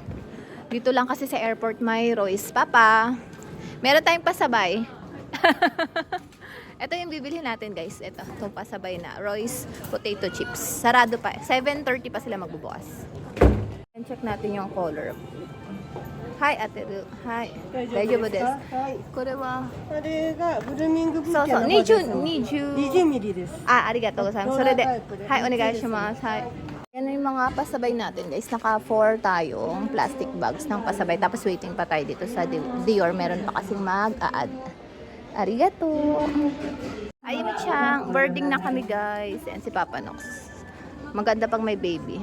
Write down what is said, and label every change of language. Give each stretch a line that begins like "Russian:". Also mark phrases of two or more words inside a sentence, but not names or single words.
Filipino: Dito lang kasi sa airport may Royce. Papa, meron tayong pasabay. Ito yung bibili natin guys. Itong pasabay na Royce
English: potato chips.
Filipino: Sarado pa. 7:30 pa sila magbubukas.
English: And check
Filipino: natin yung color. Hi, Ate Ru. Hi.
Japanese: 大丈夫です. これはあれがブルーミングブーケそうそう、のバージョン 20 20ミリです。ありがとうございます。それで、ローラータイプではい、お願いします。
Filipino: はい。Yan yung mga pasabay natin guys. Naka 4 tayong plastic bags ng pasabay. Tapos waiting pa tayo dito sa Dior. Meron pa kasing mag-a-add. Arigato! Ayun siyang. Birding na kami guys. Yan si Papa Nox. Maganda pag may baby.